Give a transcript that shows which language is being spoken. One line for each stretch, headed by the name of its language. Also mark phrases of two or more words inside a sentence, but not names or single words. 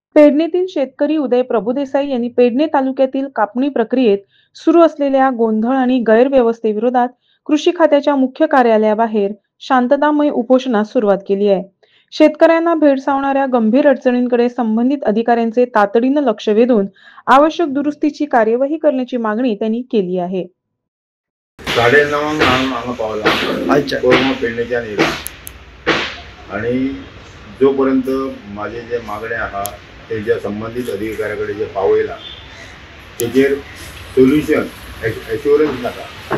Marathi: पेडणेतील शेतकरी उदय प्रभुदेसाई यांनी पेडणे तालुक्यातील कापणी प्रक्रियेत सुरू असलेल्या गोंधळ आणि गैरव्यवस्थेविरोधात कृषी खात्याच्या मुख्य कार्यालयाबाहेर शांततामय उपोषणास सुरुवात केली आहे. शेतकऱ्यांना भेडसावणाऱ्या गंभीर अडचणींकडे संबंधित अधिकाऱ्यांचे तातडीनं लक्ष वेधून आवश्यक दुरुस्तीची कार्यवाही करण्याची मागणी त्यांनी केली आहे.
Konkani: 9:30 हांगा पावला अच्छा. कोरमा पेडणेच्यान येयला आणि जोपर्यंत माझे जे मागणे आहा तेच्या संबंधित अधिकाऱ्या कडेन जे पावयला तेजेर
English: solution assurance
Konkani: नाका.